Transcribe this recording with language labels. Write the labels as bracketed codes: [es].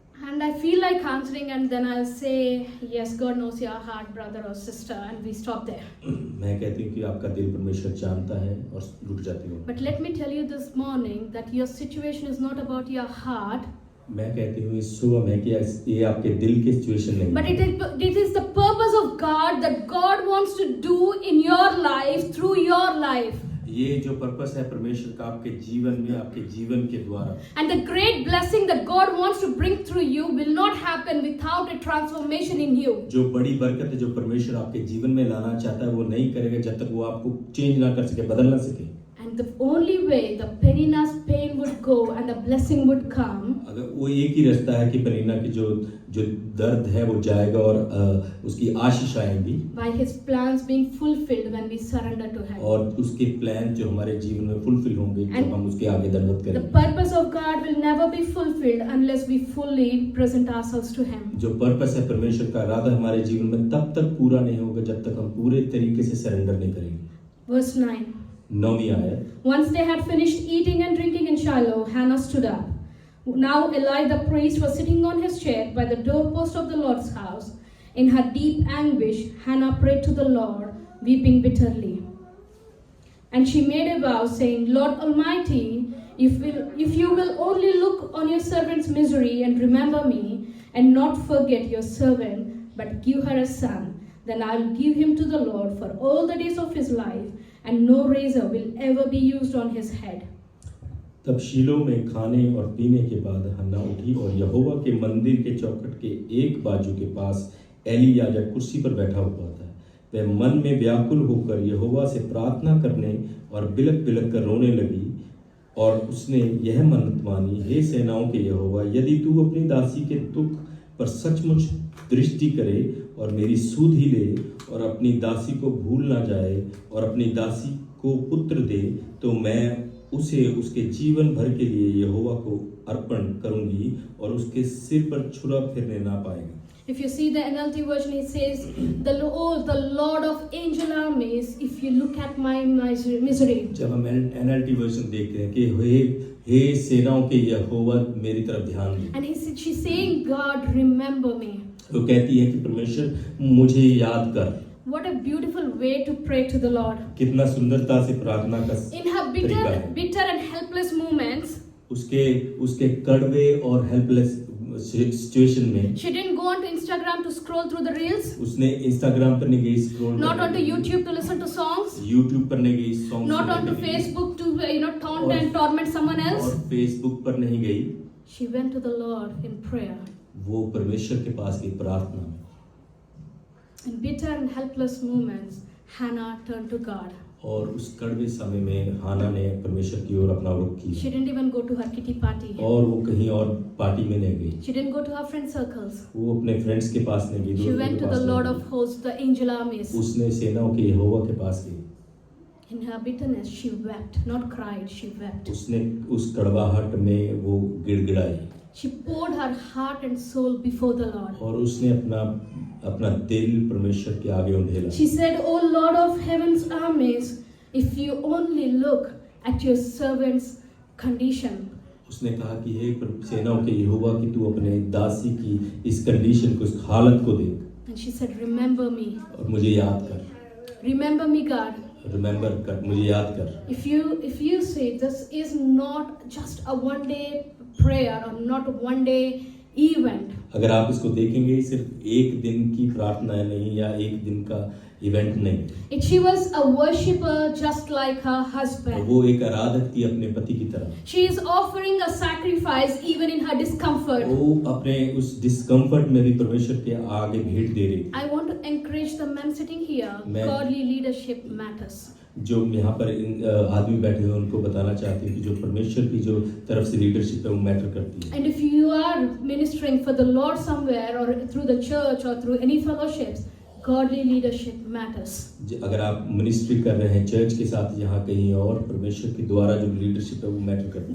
[en] And I feel like answering, and then I'll say, yes, God knows your heart, brother or sister, and we stop there. [hi] मैं कहती हूँ कि आपका दिल परमेश्वर जानता है और रुक जाती हूँ। [en] But let me tell you this morning that your situation is not about your heart, [hi] मैं कहती हूँ इस सुबह में कि ये आपके दिल की सिचुएशन नहीं [en] but [hi] है। [en] it is the purpose of God that God wants to do in your life, through your life. [hi] ये जो पर्पस है परमेश्वर का आपके जीवन में, आपके जीवन के द्वारा, [en] And the great blessing that God wants to bring through you will not happen without a transformation in you. [hi] जो बड़ी बरकत है जो परमेश्वर आपके जीवन में लाना चाहता है वो नहीं करेगा जब तक वो आपको चेंज ना कर सके, बदल ना सके। [en] And the only way the Penina's pain would go and the blessing would come, [hi] अगर वो एक ही रास्ता है कि पनीना की जो दर्द है वो जाएगा और उसकी आशीष आएंगी, [en] by His plans being fulfilled when we surrender to Him. [hi] और उसके प्लान जो हमारे जीवन में फुलफिल होंगे जब हम उसके आगे दंडवत [en] The [hi] करेंगे। [en] purpose of God will never be fulfilled unless we fully present ourselves to Him. [hi] जो पर्पस है परमेश्वर का इरादा हमारे जीवन में तब तक पूरा नहीं होगा जब तक हम पूरे तरीके से सरेंडर नहीं करेंगे। [en] Verse 9. [hi] 9वीं आयत। [en] Once they had finished eating and drinking in Shiloh, Hannah stood up. Now Eli the priest was sitting on his chair by the doorpost of the Lord's house. In her deep anguish, Hannah prayed to the Lord, weeping bitterly. And she made a vow, saying, Lord Almighty, if you will only look on your servant's misery and remember me, and not forget your servant, but give her a son, then I will give him to the Lord for all the days of his life, and no razor will ever be used on his head. [hi] तब शीलो में खाने और पीने के बाद हन्ना उठी और यहोवा के मंदिर के चौखट के एक बाजू के पास एली याजक कुर्सी पर बैठा हुआ था। वह मन में व्याकुल होकर यहोवा से प्रार्थना करने और बिलक बिलक कर रोने लगी और उसने यह मन्नत मानी, हे सेनाओं के यहोवा, यदि तू अपनी दासी के दुख पर सचमुच दृष्टि करे और मेरी सुध ही ले और अपनी दासी को भूल ना जाए और अपनी दासी को पुत्र दे, तो मैं उसे उसके जीवन भर के लिए यहोवा को अर्पण करूंगी और उसके सिर पर छुरा फिरने ना पाएगा। [en] If you see the NLT version, it says, the Lord of angel armies, if you look at my misery. [hi] जब हम NLT वर्जन देखते हैं कि हे सेनाओं के यहोवा मेरी तरफ ध्यान दे, [en] And she's saying, God, remember me. [hi] वो कहती है कि परमेश्वर मुझे याद कर। [en] What a beautiful way to pray to the Lord. [hi] कितना सुंदरता से प्रार्थना का [en] In her [hi] तरीका है। [en] bitter and helpless moments, [hi] उसके कड़वे और हेल्पलेस सिचुएशन में [en] she didn't go onto Instagram to scroll through the reels, [hi] उसने इंस्टाग्राम पर नहीं गई scroll, [en] not onto YouTube to listen to songs, [hi] YouTube पर नहीं गई song, [en] not onto Facebook to taunt and torment someone else. [hi] और Facebook पर नहीं गई। [en] She went to the Lord in prayer. [hi] वो परमेश्वर के पास गई प्रार्थना में। [en] In bitter and helpless moments, Hannah turned to God. [hi] और उस कड़वे समय में हाना ने परमेश्वर की ओर अपना रुख किया। [en] She didn't even go to her kitty party. [hi] और वो कहीं और पार्टी में नहीं गई। [en] She didn't go to her friend circles. [hi] वो अपने फ्रेंड्स के पास नहीं गई। [en] She went to the Lord of hosts, the angel armies. [hi] उसने सेनाओं के यहोवा के पास गई। [en] In her bitterness, she wept, not cried, she wept. [hi] उसने उस कड़वाहट में वो गिड़गिड़ाई। [en] She poured her heart and soul before the Lord. [hi] और उसने अपना दिल परमेश्वर के आगे उंडेला। [en] She said, "O Lord of heaven's armies, if you only look at your servant's condition." [hi] उसने कहा कि हे सेनाओं के यहोवा कि तू अपने दासी की इस कंडीशन को, इस हालत को देख। [en] And she said, "Remember me. [hi] और मुझे याद कर। [en] Remember me, God." [hi] रिमेम्बर कर, मुझे याद कर। [en] If you say this is not just a one day prayer or not a one day event, [hi] अगर आप इसको देखेंगे सिर्फ एक दिन की प्रार्थना है नहीं, या एक दिन का इवेंट नहीं। [en] she was a worshipper just like her husband. [hi] वो एक आराधक थी अपने पति की तरह। [en] She is offering a sacrifice even in her discomfort. [hi] वो अपने उस डिस्कम्फर्ट में भी परमेश्वर के आगे भेंट दे रही। [en] I want to encourage the men sitting here. Godly leadership matters. [hi] जो यहाँ पर आदमी बैठे हैं उनको बताना चाहती हूँ कि जो परमेश्वर की जो तरफ से लीडरशिप है वो मैटर करती है। [en] And if you are ministering for the Lord somewhere or through the church or through any fellowships, godly leadership matters. [hi] अगर आप मिनिस्ट्री कर रहे हैं चर्च के साथ यहाँ कहीं और, परमेश्वर के द्वारा जो लीडरशिप है वो मैटर करती है।